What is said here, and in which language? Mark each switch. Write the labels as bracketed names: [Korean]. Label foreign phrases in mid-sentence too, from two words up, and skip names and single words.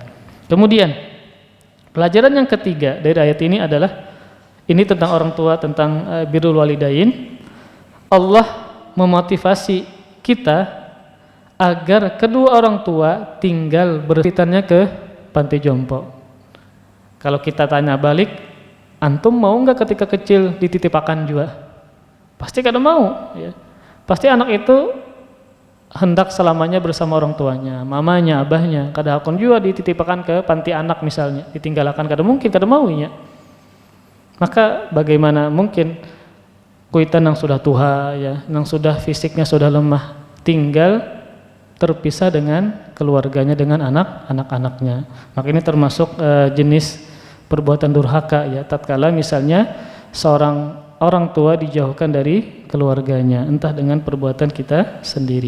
[Indonesian] Kemudian pelajaran yang ketiga dari ayat ini adalah ini tentang orang tua, tentang [Arabic] birrul walidain. [Indonesian] Allah memotivasi kita agar kedua orang tua tinggal berpitannya ke panti jompo. Kalau kita tanya balik, antum mau nggak ketika kecil dititipakan juga? [Banjar] Pasti kada mau, ya. [Indonesian] Pasti anak itu hendak selamanya bersama orang tuanya, mamanya, abahnya. [Banjar] Kada hakun juga dititipakan ke panti anak misalnya, ditinggalkan, kada mungkin, kada mau, [Indonesian] ya. Maka bagaimana mungkin kuitan yang sudah tua, ya, yang sudah fisiknya sudah lemah, tinggal terpisah dengan keluarganya, dengan anak-anaknya. Maka ini termasuk jenis perbuatan durhaka ya, tatkala misalnya seorang orang tua dijauhkan dari keluarganya, entah dengan perbuatan kita sendiri.